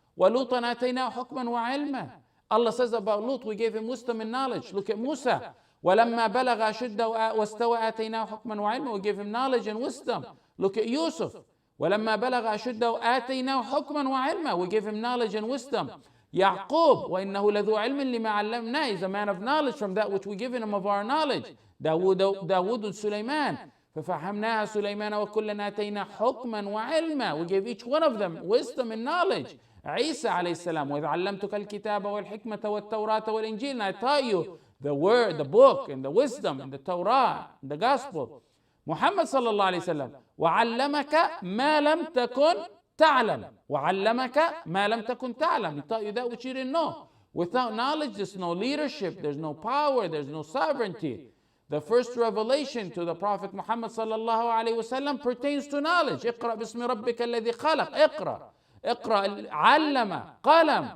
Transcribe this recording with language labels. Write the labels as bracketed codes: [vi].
[ar] وَلُوطًا آتَيْنَاهُ حُكْمًا وَعِلْمًا. [en] Allah says about Lut, we gave him wisdom and knowledge. Look at Musa. [ar] وَلَمَّا بَلَغَ أَشُدَّهُ وَاسْتَوَى آتَيْنَاهُ حُكْمًا وَعِلْمًا. [en] We gave him knowledge and wisdom. Look at Yusuf. [ar] وَلَمَّا بَلَغَ أَشُدَّهُ آتَيْنَاهُ حُكْمًا وَعِلْمًا. [en] We gave him knowledge and wisdom. [ar] Yaqub, وَإِنَّهُ لَذُو عِلْمٍ لِمَا عَلَّمْنَا. [en] He's a man of knowledge from that which we given him of our knowledge. [ar] Dawood and Sulaiman. فَفَحَمْنَاهَا سُلَيْمَانَ وَكُلًّا آتَيْنَا حُكْمًا وَعِلْمًا. [en] We gave each one of them wisdom and knowledge. [ar] Isa alayhi salam, وَإِذْ عَلَّمْتُكَ الْكِتَابَ وَالْحِكْمَةَ وَالتَّوْرَاةَ وَالْإِنْجِيلَ. [en] And I taught you the word, the book, and the wisdom, and the Torah, and the gospel. [ar] Muhammad sallallahu alayhi wasallam, وَعَلَّمَكَ مَا لَمْ تَكُنْ تَعْلَمْ. وَعَلَّمَكَ مَا لَمْ تَكُنْ تَعْلَمْ. [en] He taught you that which you didn't know. Without knowledge, there's no leadership, there's no power, there's no sovereignty. The first revelation to the Prophet Muhammad sallallahu alayhi wasallam pertains to knowledge. [ar] اقرأ باسم ربك الذي خلق. اقرأ. اقرأ. علم. قلم.